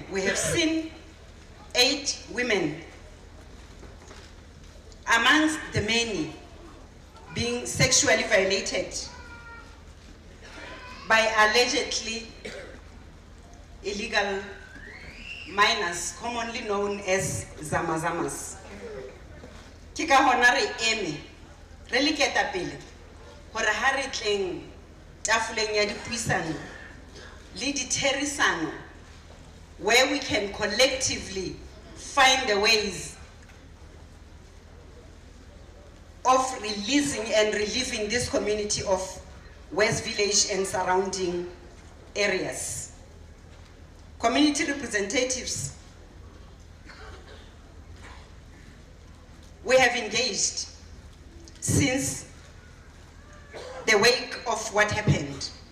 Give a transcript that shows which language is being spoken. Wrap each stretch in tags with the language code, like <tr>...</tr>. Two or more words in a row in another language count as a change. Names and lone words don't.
<en>We have seen 8 women amongst the many being sexually violated by allegedly illegal minors, commonly known as zamazamas.</en> <st>Ke ka hona re eme re leketa pele hore ha re tleng tafoleng ya dipuisano le ditherisano,</st> <en>where we can collectively find the ways of releasing and relieving this community of West Village and surrounding areas. Community representatives engaged since the wake of what happened.</en>